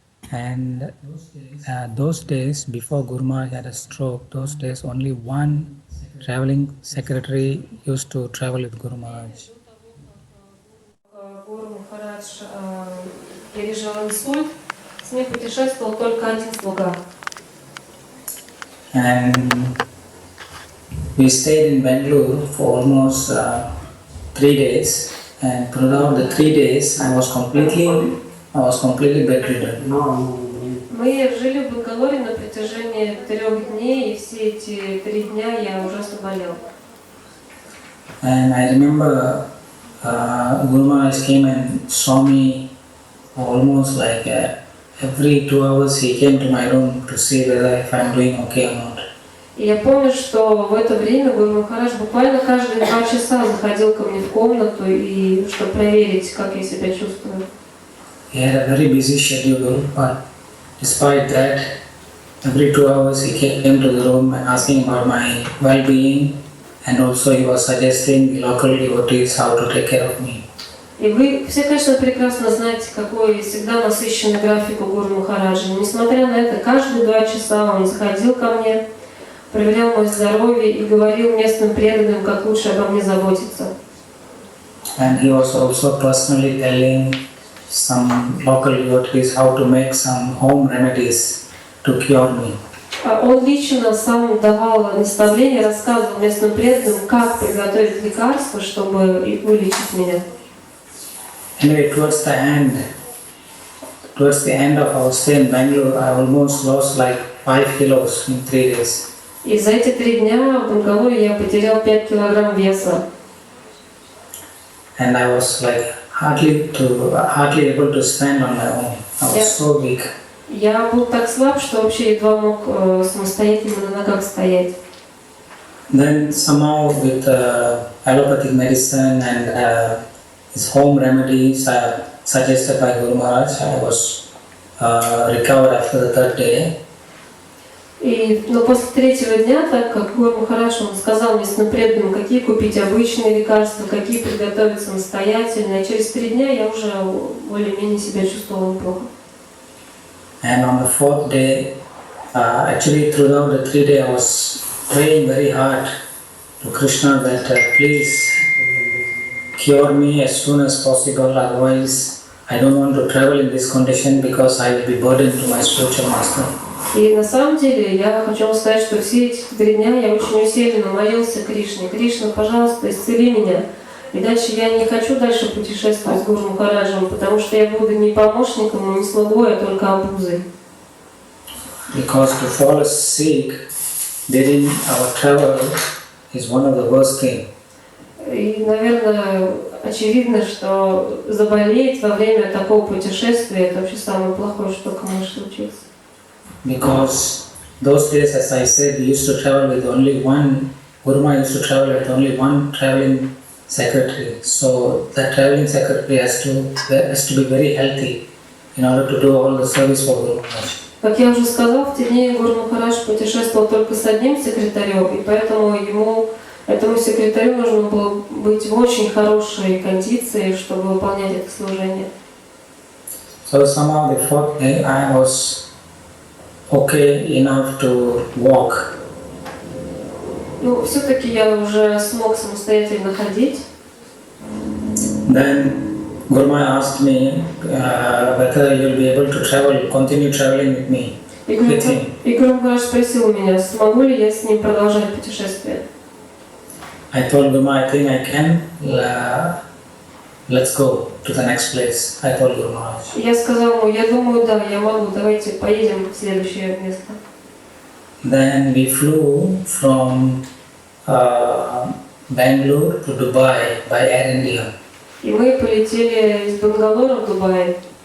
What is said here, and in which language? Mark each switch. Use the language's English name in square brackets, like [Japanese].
[English] And those days, before Guru Maharaj had a stroke, those days only one traveling secretary used to travel with Guru Maharaj. [Russian] Гуру Махарадж пережил инсульт, с ним путешествовал только один слуга. [English] And we stayed in Bangalore for almost 3 days, and throughout the 3 days I was completely bedridden. [Russian] Мы жили в Бангалоре на протяжении 3 дней, и все эти 3 дня я ужасно болел. [English] And I remember Guru Maharaj came and saw me almost like every 2 hours he came to my room to see whether if I'm doing okay or not. [Russian] И я помню, что в это время Гуру Махарадж буквально каждые 2 часа заходил ко мне в комнату, и чтобы проверить, как я себя чувствую. [English] He had a very busy schedule, but despite that, every 2 hours he came to the room and asking about my well-being, and also he was suggesting the local devotees how to take care of me. [Russian] И вы все, конечно, прекрасно знаете, какой всегда насыщенный график у Гуру Махараджа. Несмотря на это, каждые 2 часа он заходил ко мне, проверял мое здоровье и говорил местным преданным, как лучше обо мне заботиться. [English] And he was also personally telling some local devotees how to make some home remedies to cure me. [Russian] Он лично сам давал наставления, рассказывал местным преданным, как приготовить лекарства, чтобы вылечить меня. [English] Anyway, towards the end of our stay in Bangalore, I almost lost like 5 kilos in 3 days. [Russian] И за эти 3 дня в Бангалоре я потерял 5 килограмм веса. [English] And I was like hardly able to stand on my own. I was so weak. [Russian] Я был так слаб, что вообще едва мог самостоятельно на ногах стоять. [English] Then somehow with allopathic medicine and his home remedies suggested by Guru Maharaj, I was recovered after the 3rd day. [Russian] Но после третьего дня, так как Гуру Махарадж, он сказал местным преданным, какие купить обычные лекарства, какие приготовить самостоятельно, и через 3 дня я уже более-менее себя чувствовала неплохо. [English] And on the 4th day, actually throughout the 3 days I was praying very hard to Krishna that please cure me as soon as possible, otherwise I don't want to travel in this condition because I will be burdened to my spiritual master. [Russian] И на самом деле я хочу вам сказать, что все эти 3 дня я очень усиленно молился Кришне. Кришна, пожалуйста, исцели меня. Иначе я не хочу дальше путешествовать с Гуру Махараджем, потому что я буду не помощником, не слугой, а только обузой. [English] Because to fall sick during our travel is one of the worst things. [Russian] И, наверное, очевидно, что заболеть во время такого путешествия – это вообще самое плохое, что только может случиться. [English] Because those days, as I said, we used to travel with only one, Guruma used to travel with only one traveling secretary. So that traveling secretary has to be very healthy in order to do all the service for Guru Maharaj. [Russian] Как я уже сказал, в те дни Гуру Махарадж путешествовал только с одним секретарем, и поэтому этому секретарю нужно было быть в очень хорошей кондиции, чтобы выполнять это служение. [English] So somehow the 4th day I was okay enough to walk. [Russian] Ну, все-таки я уже смог самостоятельно ходить. [English] Then Guruma asked me whether you'll be able to continue traveling with me. With him. [Russian] И Гуру Махарадж спросил меня, смогу ли я с ним продолжать путешествие. [English] I told Guruma, I think I can. Let's go to the next place. I told Guru Maharaj. [Russian] Я сказал ему, я думаю, да, я могу, давайте поедем в следующее место. [English] Then we flew from Bangalore to Dubai by Air India. [Russian] И мы полетели из Бангалора в Дубай.